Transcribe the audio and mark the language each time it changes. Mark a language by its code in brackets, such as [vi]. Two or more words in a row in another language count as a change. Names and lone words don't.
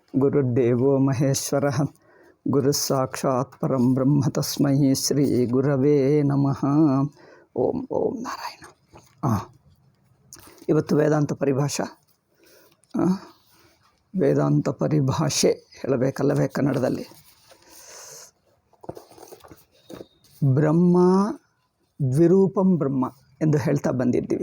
[sa] ಗುರುರ್ದೇವೋ ಮಹೇಶ್ವರಃ ಗುರುಸ್ಸಾಕ್ಷಾತ್ ಪರಂ ಬ್ರಹ್ಮ ತಸ್ಮೈ ಶ್ರೀ ಗುರವೇ ನಮಃ. ಓಂ ಓಂ ನಾರಾಯಣ. [kn] ಇವತ್ತು ವೇದಾಂತ ಪರಿಭಾಷೆ ಹೇಳಬೇಕಲ್ಲವೇ ಕನ್ನಡದಲ್ಲಿ. [sa] ಬ್ರಹ್ಮ ದ್ವಿರೂಪಂ ಬ್ರಹ್ಮ [kn] ಎಂದು ಹೇಳ್ತಾ ಬಂದಿದ್ದೀವಿ.